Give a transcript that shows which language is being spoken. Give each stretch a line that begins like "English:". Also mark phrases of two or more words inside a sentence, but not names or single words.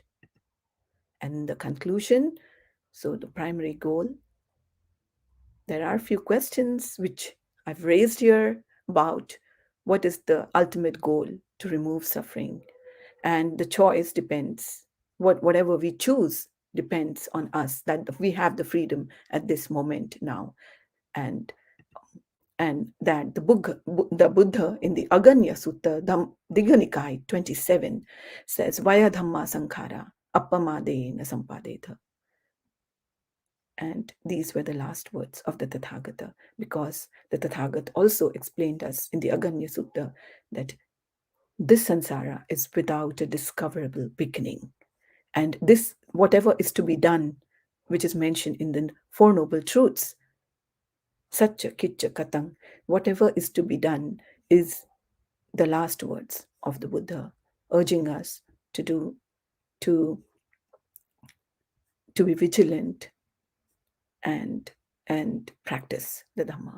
English: And the conclusion, so the primary goal, there are a few questions which I've raised here about what is the ultimate goal to remove suffering. And the choice depends, whatever we choose depends on us, that we have the freedom at this moment now. And that the Buddha in the Aganya Sutta, Digha Nikaya 27, says,
Pali: Vaya Dhamma Sankhara Appamadena Sampadeta.
English: And these were the last words of the Tathagata, because the Tathagata also explained us in the Aganya Sutta that this samsara is without a discoverable beginning. And this, whatever is to be done, which is mentioned in the Four Noble Truths,
Pali: Satcha Kitcha Katang,
English: whatever is to be done is the last words of the Buddha, urging us to do, to, to be vigilant and practice the Dhamma.